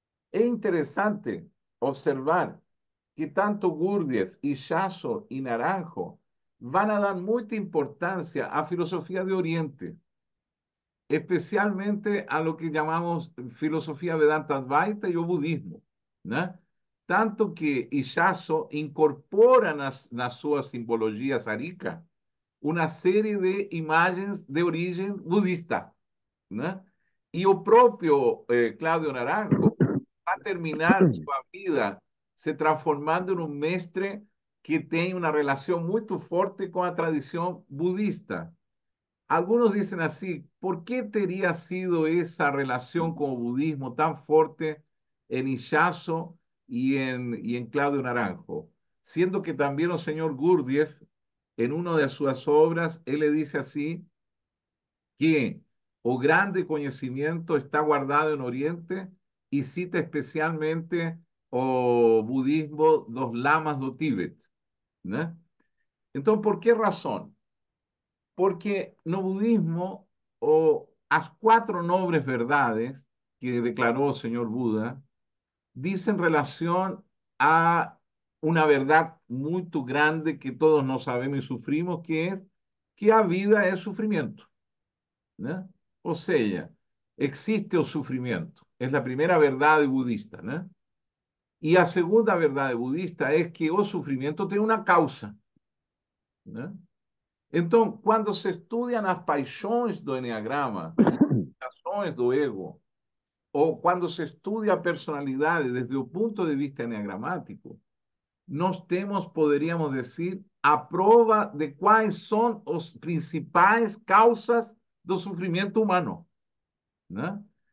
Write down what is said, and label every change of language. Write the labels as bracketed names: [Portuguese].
[Spanish] Es interesante observar que tanto Gurdjieff, Ichazo y Naranjo van a dar mucha importancia a filosofía de Oriente, especialmente a lo que llamamos filosofía Vedanta Advaita y [Portuguese] o budismo, [Spanish] ¿no? [Portuguese] Tanto que Ichazo incorpora nas suas simbologias arica uma série de imagens de origem budista, né? E o próprio Cláudio Naranjo vai terminar sua vida se transformando em um mestre que tem uma relação muito forte com a tradição budista. [Spanish] Algunos dicen así, ¿por qué teria sido esa relación con el budismo tan fuerte en Ichazo y en Claudio Naranjo? Siendo que también el señor Gurdjieff, en una de sus obras, él le dice así, que o grande conocimiento está guardado en Oriente y cita especialmente [Portuguese] o budismo dos lamas do Tíbet, [Spanish] ¿no? Entonces, ¿por qué razón? Porque [Portuguese] no budismo, [Spanish] o as cuatro nobres verdades que declaró el señor Buda, dicen relación a una verdad muy grande que todos no sabemos y sufrimos, que es que [Portuguese] a vida [Spanish] es sufrimiento, ¿no? O sea, existe el sufrimiento. Es la primera verdad budista, ¿no? Y la segunda verdad budista es que el sufrimiento tiene una causa, ¿no? [Portuguese] Então, quando se estudiam as paixões do Enneagrama e as ações do ego, ou quando se estudia a personalidade desde o ponto de vista enneagramático, nós temos, poderíamos dizer, a prova de quais são as principais causas do sofrimento humano, né?